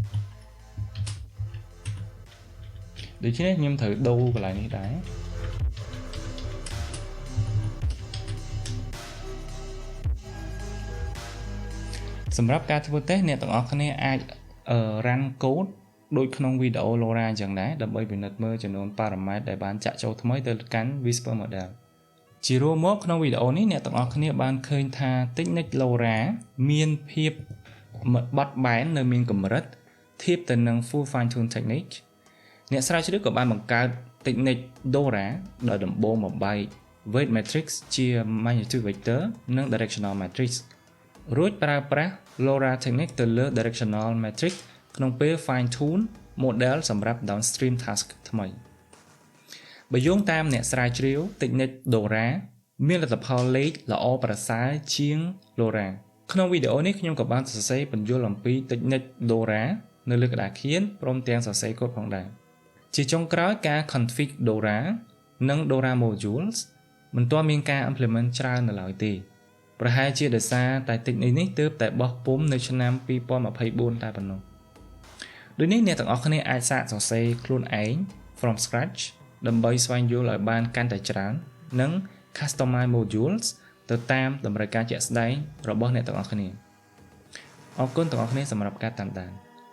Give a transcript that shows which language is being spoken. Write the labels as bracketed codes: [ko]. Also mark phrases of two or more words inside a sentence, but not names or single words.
[km] ដូច្នេះខ្ញុំត្រូវដូរកន្លែងនេះដែរសម្រាប់ការធ្វើតេស្តអ្នកទាំងអស់គ្នាអាច [en] run code [km] ដូចក្នុងវីដេអូ Lora អញ្ចឹងដែរដើម្បីពិនិត្យមើលចំនួន parameter ដែលបានចាក់ចូលថ្មីទៅកាន់ [en] Whisper model [km] ជារួមមកក្នុងវីដេអូនេះអ្នកទាំងអស់គ្នាបានឃើ ញថា [en] technique Lora [km] មានភាពបត់បែននៅមានកម្រិតធៀបទៅនឹង [en] full fine tune technique [km] អ្នកស្រាវជ្រាវក៏បានបង្កើត [en] technique Dora [km] ដោយដំបូងបំបែក [en] weight matrix [km] ជា [en] magnitude vector [km] និង [en] directional matrix [km] រួចប្រើប្រាស់ [en] LoRa technique [km] ទៅលើ [en] directional matrix [km] ក្នុងពេល [en] fine tune model [km] សម្រាប់ [en] downstream task [km] ថ្មីបើយោងតាមអ្នកស្រាវជ្រាវ [en] technique LoRa [km] មានលទ្ធផលលេខល្អប្រសើរជា ង LoRa ក្នុងវីដេអូនេះខ្ញុំក៏បានសរសេរពន្យល់អំពី [en] technique LoRa [km] នៅលើក្តារខៀនព្រមទាំងសរ សេរកូដផងដែរជាចុងក្រោយការ [en] config LoRa [km] និង [en] LoRa modules [km] មិនទាន់មានការ implement ច្រើននៅឡើយទេប្រហែលជាដោយសារតែ technique នេះទើបតែបោះពុម្ពនៅឆ្នាំ2024តែប៉ុណ្ណោះដូចនេះអ្នកទាំងអស់គ្នាអាចសាកសរសេរខ្លួនឯង [en] from scratch [km] ដើម្បីស្វែងយល់ឲ្យបានកាន់តែច្រើននិង [en] customize modules [km] ទៅតាមតម្រូវការជាក់ស្ដែងរបស់អ្នកទាំងអស់គ្នាអរគុណទាំងអស់គ្នាសម្រាប់ការតាមដាន